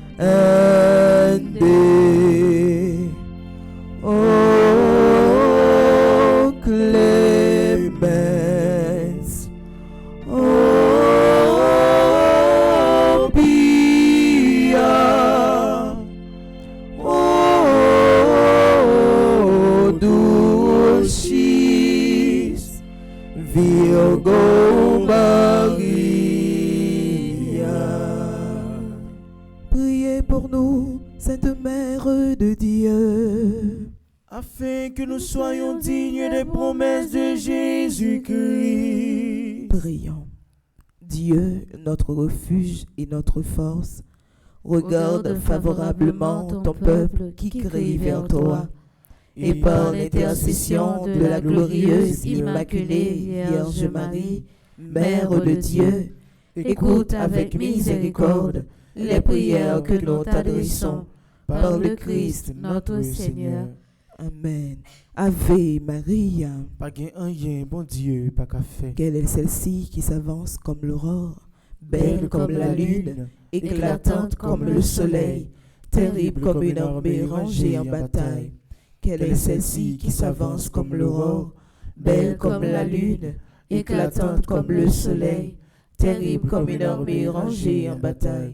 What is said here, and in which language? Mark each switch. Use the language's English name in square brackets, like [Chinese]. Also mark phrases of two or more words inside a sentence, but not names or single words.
[Latin] O clemens, o pia, o dulcis Virgo Maria. [French] Priez pour nous, Sainte Mère de Dieu, afin que nous soyons dignes des promesses de Jésus-Christ. Prions. Dieu, notre refuge et notre force, regarde favorablement ton peuple qui crie vers toi, et par l'intercession de la glorieuse Immaculée Vierge Marie, Mère de Dieu, écoute avec miséricorde les prières que nous t'adressons par le Christ notre Seigneur. [Latin] Amen. Ave Maria. Pas gain rien, bon Dieu, pas qu'à faire. [French] Quelle est celle-ci qui s'avance comme l'aurore, belle comme la lune, éclatante comme le soleil, terrible comme une armée rangée en bataille? Quelle est celle-ci qui s'avance comme l'aurore, belle comme la lune, éclatante comme le soleil, terrible comme une armée rangée en bataille?